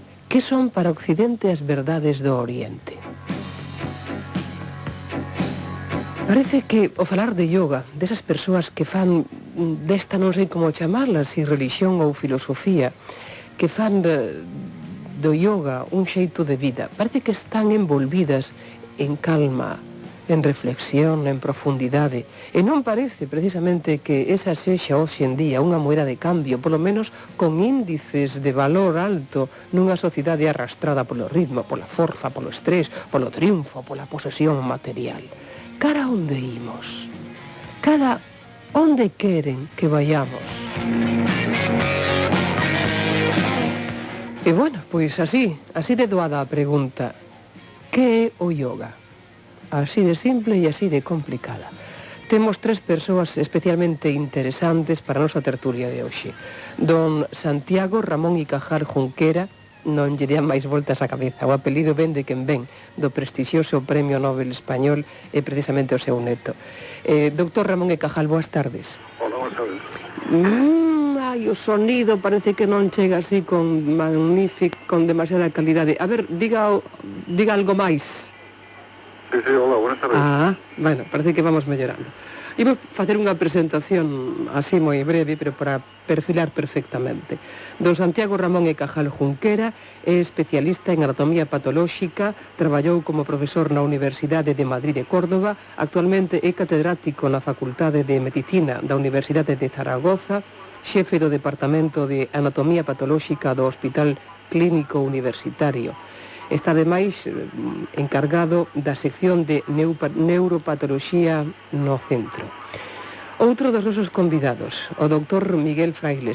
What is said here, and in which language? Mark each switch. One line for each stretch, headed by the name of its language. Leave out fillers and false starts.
Galician: Que son para Occidente as verdades do Oriente? Parece que ao falar de yoga, desas persoas que fan desta non sei como chamarlas, si religión ou filosofía, que fan do yoga un xeito de vida, parece que están envolvidas en calma, en reflexión, en profundidade, e non parece precisamente que esa sexa hoxe en día unha moeda de cambio, polo menos con índices de valor alto nunha sociedade arrastrada polo ritmo, pola forza, polo estrés, polo triunfo, pola posesión material. Cara onde imos? Cara onde queren que vayamos? E bueno, pois así de doada a pregunta: que é o yoga? Así de simple e así de complicada. Temos tres persoas especialmente interesantes para a nosa tertulia de hoxe. Don Santiago Ramón y Cajal Junquera, non lle dean máis voltas á cabeza, o apelido ven de quen ven, do prestixioso Premio Nobel Español e precisamente o seu neto. Doctor Ramón y Cajal, boas tardes. Hola, boas tardes. Ai, o sonido parece que non chega así con demasiada calidade. A ver, diga algo máis.
Spanish: Sí, hola, buenas tardes.
Galician: Bueno, parece que vamos mellorando. Imos facer unha presentación así moi breve, pero para perfilar perfectamente. Don Santiago Ramón y Cajal Junquera é especialista en anatomía patolóxica, traballou como profesor na Universidade de Madrid e Córdoba, actualmente é catedrático na Facultade de Medicina da Universidade de Zaragoza, xefe do Departamento de Anatomía Patolóxica do Hospital Clínico Universitario. Está ademais encargado da sección de neuropatoloxía no centro. Outro dos nosos convidados, o doctor Miguel Fraile.